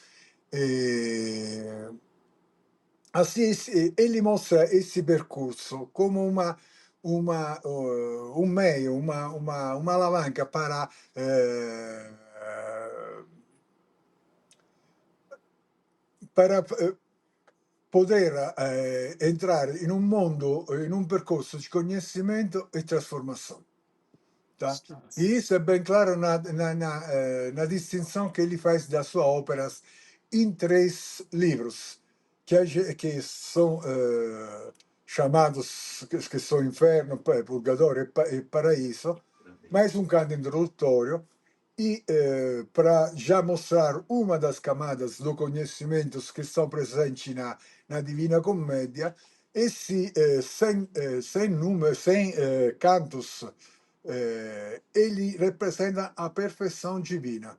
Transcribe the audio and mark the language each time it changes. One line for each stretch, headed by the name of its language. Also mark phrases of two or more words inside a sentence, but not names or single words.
Portuguese: E, assim, ele mostra esse percurso como um meio, uma alavanca para poder entrar
Italian: in un mondo, in un percorso di
Portuguese: conhecimento e trasformação. Tá? E isso é bem claro na distinção que ele faz das suas óperas em três livros, que são chamados, que são Inferno, Purgatorio e Paraíso, mais um canto introdutório, e para já mostrar uma das camadas do conhecimento que estão presentes na Divina Commedia, esses 100 números, 100 cantos, ele representa a perfeição divina.